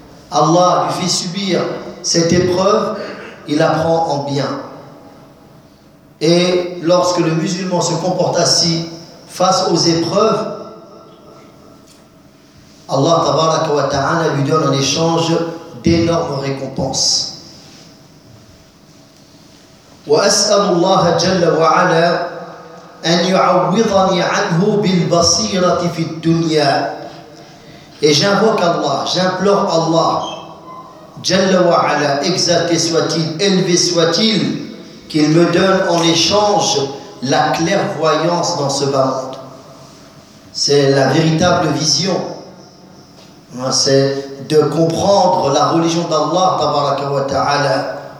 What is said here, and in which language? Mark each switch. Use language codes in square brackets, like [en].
[fr] Allah lui fait subir cette épreuve, il apprend en bien. Et lorsque le musulman se comporte ainsi face aux épreuves, Allah tabaraka wa ta'ala lui donne en échange d'énormes récompenses. [ar] وأسأل الله جل وعلا أن يعوضني عنه بالبصيرة في الدنيا. [fr] Et j'invoque Allah, j'implore Allah, [ar] جل وعلا, [fr] exalté soit-il, élevé soit-il, qu'il me donne en échange la clairvoyance dans ce bas monde. C'est la véritable vision. C'est de comprendre la religion d'Allah, tabaraka wa ta'ala.